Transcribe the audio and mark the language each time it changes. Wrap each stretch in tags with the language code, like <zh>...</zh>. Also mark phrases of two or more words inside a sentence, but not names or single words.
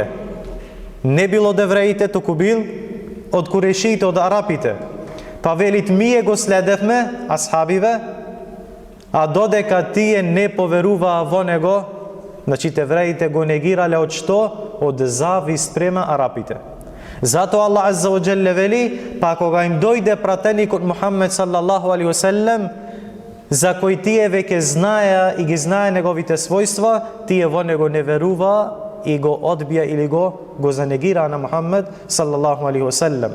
<mk>Не бил од евреите, туку бил од курейшиите, од арапите. Па велит, ние го следевме, асхабиве, а додека тие не поверуваа во него, значи евреите го негирале од што? Од завист према арапите. Затоа Аллах</mk> <ar>عز وجل</ar> <mk>вели, па кога им дојде пратеникот Мухаммед</mk> <ar>صلى الله عليه وسلم,</ar> <mk>за кој тие веќе знаеа и ги знае неговите својства, тие во него не веруваа и го одбија или го занегираа на Мухаммед</mk> <ar>صلى الله عليه وسلم.</ar>